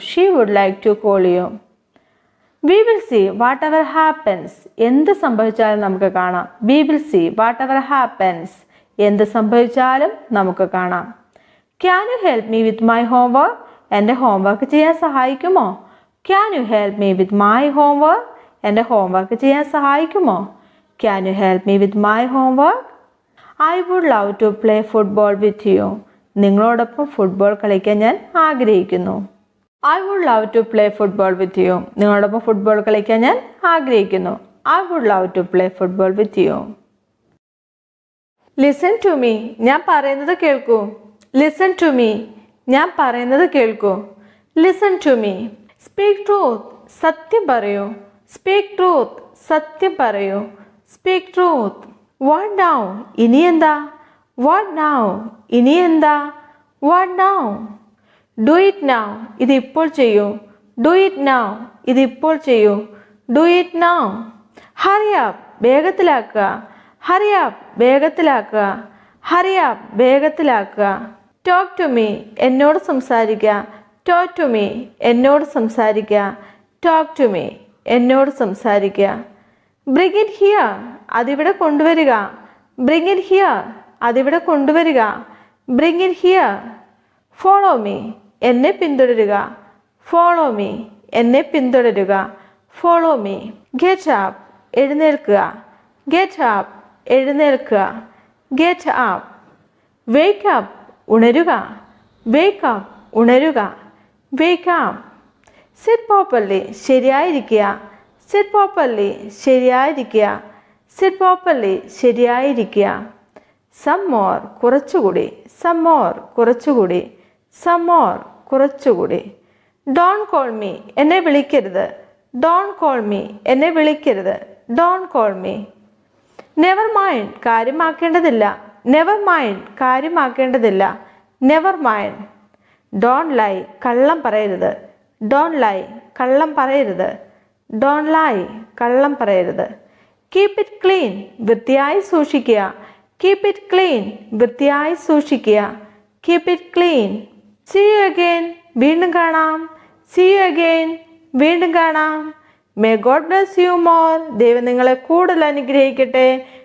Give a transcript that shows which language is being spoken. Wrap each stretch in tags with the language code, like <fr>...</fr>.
<en>She would like to call you. We will see whatever happens,</en> <ml>എന്ത് സംഭവിച്ചാലും നമുക്ക് കാണാം.</ml> <en>we will see whatever happens,</en> <ml>എന്ത് സംഭവിച്ചാലും നമുക്ക് കാണാം.</ml> <en>can you help me with my homework,</en> <ml>എൻ്റെ ഹോംവർക്ക് ചെയ്യാൻ സഹായിക്കുമോ.</ml> <en>can you help me with my homework,</en> <ml>എൻ്റെ ഹോംവർക്ക് ചെയ്യാൻ സഹായിക്കുമോ.</ml> <en>Can you help me with my homework? I would love to play football with you.</en> <ml>നിങ്ങളോടൊപ്പം football കളിക്കാൻ ഞാൻ ആഗ്രഹിക്കുന്നു.</ml> <en>I would love to play football with you.</en> <ml>നിങ്ങളോടൊപ്പം football കളിക്കാൻ ഞാൻ ആഗ്രഹിക്കുന്നു.</ml> <en>I would love to play football with you. Listen to me,</en> <ml>ഞാൻ പറയുന്നത് കേൾക്കൂ.</ml> <en>Listen to me, ഞാൻ പറയുന്നത് കേൾക്കൂ. Listen to me. Speak truth,</en> <ml>സത്യം പറയൂ.</ml> <en>Speak truth, സത്യം പറയൂ. Speak truth. What now,</en> <ml>ഇനി എന്താ.</ml> <en>What now, ഇനി എന്താ. What now. Do it now,</en> <ml>ഇത് ഇപ്പോൾ ചെയ്യൂ.</ml> <en>Do it now, ഇത് ഇപ്പോൾ ചെയ്യൂ. Do it now. Hurry up,</en> <ml>വേഗത്തിലാക്കുക.</ml> <en>Hurry up, വേഗത്തിലാക്കുക. Hurry up,</en> <ml>വേഗത്തിലാക്കുക.</ml> <en>Talk to me,</en> <ml>എന്നോട് സംസാരിക്കുക.</ml> <en>Talk to me,</en> <ml>എന്നോട് സംസാരിക്കുക.</ml> <en>Talk to me, എന്നോട് സംസാരിക്കുക. Bring it here,</en> <ml>അതിവിടെ കൊണ്ടുവരിക.</ml> <en>Bring it here, അതിവിടെ കൊണ്ടുവരിക. Bring it here. Follow me,</en> <ml>എന്നെ പിന്തുടരുക.</ml> <en>Follow me, എന്നെ പിന്തുടരുക. Follow me. Get up,</en> <ml>എഴുന്നേൽക്കുക.</ml> <en>Get up, എഴുന്നേൽക്കുക. Get up. Wake up,</en> <ml>ഉണരുക.</ml> <en>Wake up, ഉണരുക. Wake up. Sit properly,</en> <ml>ശരിയായിരിക്കുക.</ml> <en>Sit properly, ശരിയായിരിക്കുക. Sit properly,</en> <ml>ശരിയായിരിക്കുക.</ml> <en>Some more,</en> <ml>കുറച്ചുകൂടി.</ml> <en>Some more,</en> <ml>കുറച്ചുകൂടി.</ml> <en>Some more, കുറച്ചുകൂടി. Don't call me,</en> <ml>എന്നെ വിളിക്കരുത്.</ml> <en>Don't call me, എന്നെ വിളിക്കരുത്. Don't call me. Never mind,</en> <ml>കാര്യമാക്കേണ്ടതില്ല.</ml> <en>Never mind, കാര്യമാക്കേണ്ടതില്ല. Never mind. Don't lie,</en> <ml>കള്ളം പറയരുത്.</ml> <en>Don't lie, കള്ളം പറയരുത്. Don't lie,</en> <ml>കള്ളം പറയരുത്.</ml> <en>Keep it clean,</en> <ml>വൃത്തിയായി സൂക്ഷിക്കുക.</ml> <en>Keep it clean, വൃത്തിയായി സൂക്ഷിക്കുക. Keep it clean. See you again,</en> <ml>വീണ്ടും കാണാം.</ml> <en>See you again, വീണ്ടും കാണാം. May God bless you more,</en> <ml>ദൈവം നിങ്ങളെ കൂടുതൽ അനുഗ്രഹിക്കട്ടെ.</ml>